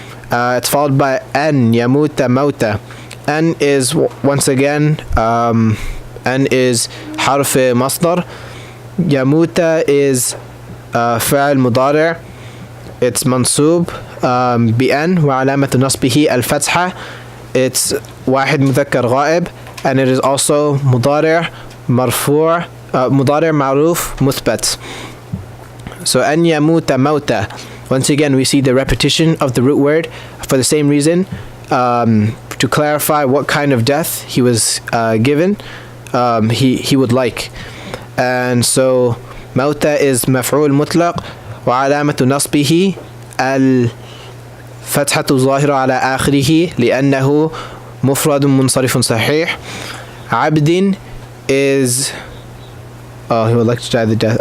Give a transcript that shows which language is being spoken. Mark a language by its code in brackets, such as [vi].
[en] It's followed by أن يموت موتا. أن is once again أن is حرف مصدر. [ar] يموت is فعل مضارع. It's منصوب بأن وعلامة نصبه الفتحة. It's واحد مذكر غائب and it is also مضارع مرفوع مضارع معروف مثبت. So أن يموت موتا. [en] Once again we see the repetition of the root word for the same reason, to clarify what kind of death he was given, he would like. [ar] And so موتا is مفعول مطلق وعلامة نصبه الفتحة الظاهرة على آخره لأنه مفرد منصرف صحيح. [en] عبد is he would like to die the death.